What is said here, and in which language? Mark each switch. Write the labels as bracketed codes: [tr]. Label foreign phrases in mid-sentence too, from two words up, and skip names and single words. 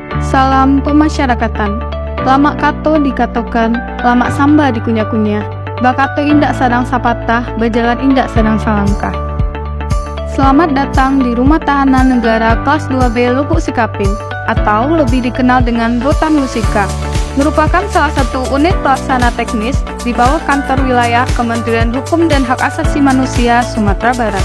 [id] Salam pemasyarakatan. [min] Lama kato dikatokan, lama samba dikunyah-kunyah. Bakato indak sadang sapatah, berjalan indak sadang salangkah. [id] Selamat datang di Rumah Tahanan Negara Kelas 2B Lubuk Sikaping, atau lebih dikenal dengan Rutan Lusika. Merupakan salah satu unit pelaksana teknis di bawah kantor wilayah Kementerian Hukum dan Hak Asasi Manusia Sumatera Barat.